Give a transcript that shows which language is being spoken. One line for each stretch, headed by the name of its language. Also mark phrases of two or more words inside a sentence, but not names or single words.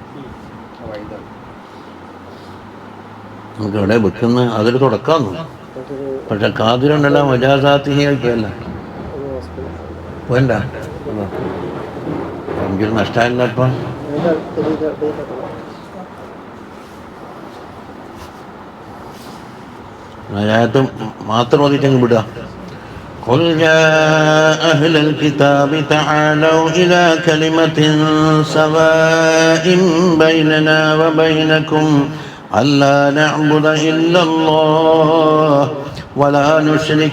Malayalam: നമുക്ക് എവിടെ വെക്കുന്ന അതൊരു തുടക്കാന്നു, പക്ഷെ
Arabic: قادر على مجازاته
Malayalam: ആയിക്കല്ല വേണ്ട. എനിക്കൊരു നഷ്ടമില്ല. ഇപ്പം ആയത്തും മാത്രം ഓതിട്ടങ്ങ് വിടുക.
Arabic: قل يا أهل الكتاب تعالوا إلى كلمة سواء بيننا وبينكم ألا نعبد إلا الله ولا نشرك